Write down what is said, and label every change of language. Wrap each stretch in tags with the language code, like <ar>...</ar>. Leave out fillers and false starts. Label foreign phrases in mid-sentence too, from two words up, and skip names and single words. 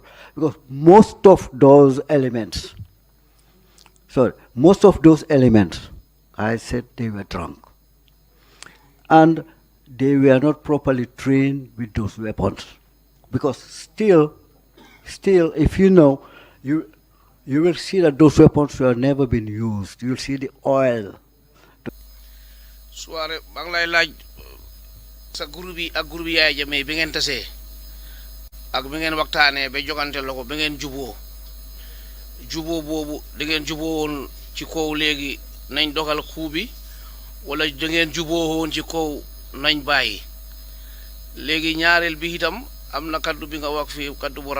<en>Because most of those elements, I said they were drunk. And they were not properly trained with those weapons. Because still, if you know, you will see that those weapons were never been used. You will see the oil.</en> <wo>Suwareh, bang lay laaj sa groupe bi ak groupe Yaya Jammeh bi ngeen tasee ak bi ngeen waxtaanee ba jogante lako ba ngeen juboo boobu da ngeen juboo woon ci kaw léegi nañ dogal coup bi wala da ngeen juboo woon ci kaw nañ bàyyi léegi ñaareel bi itam am na kaddu bi nga wax fii kaddu bu</wo>